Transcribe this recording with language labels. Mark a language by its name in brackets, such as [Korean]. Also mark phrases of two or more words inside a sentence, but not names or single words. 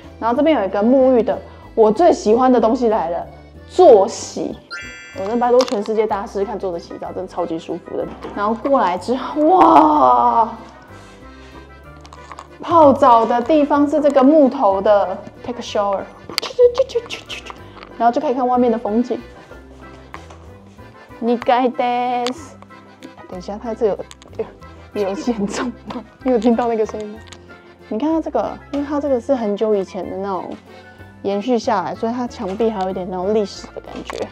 [Chinese] 然後這邊有一個沐浴的，我最喜歡的東西來了，坐洗。我能拜托全世界大家試試看坐着洗澡，真的超級舒服的。然後過來之後，哇，泡澡的地方是這個木頭的 ， [English] take a shower， [Chinese] 然後就可以看外面的風景。你該的。等一下，它这有严重嗎？你有聽到那個聲音嗎？你看它這個，因為它這個是很久以前的那種延續下來，所以它牆壁還有一點那種歷史的感覺。